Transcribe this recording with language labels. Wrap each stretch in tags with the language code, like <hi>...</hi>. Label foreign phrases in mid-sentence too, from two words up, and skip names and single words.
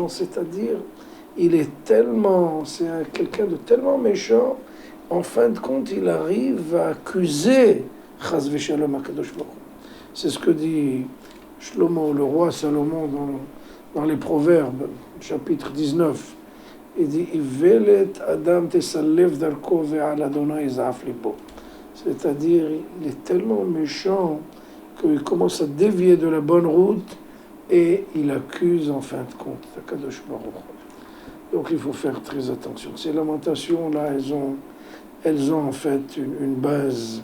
<fr>C'est-à-dire, c'est quelqu'un de tellement méchant, en fin de compte, il arrive à accuser</fr> <he>Chas v'Shalom Akadosh Baruch Hu.</he> <fr>C'est ce que dit Shlomo, le roi Salomon, dans les Proverbes, chapitre 19. Il dit,</fr> <he>אולת אדם תסלף דרכו ועל ה' יזעף לבו.</he> <fr>C'est-à-dire, il est tellement méchant qu'il commence à dévier de la bonne route et il accuse en fin de compte</fr> <he>Akadosh Baruch Hu.</he> <fr>Donc il faut faire très attention. Ces lamentations-là, elles ont en fait une base.</fr>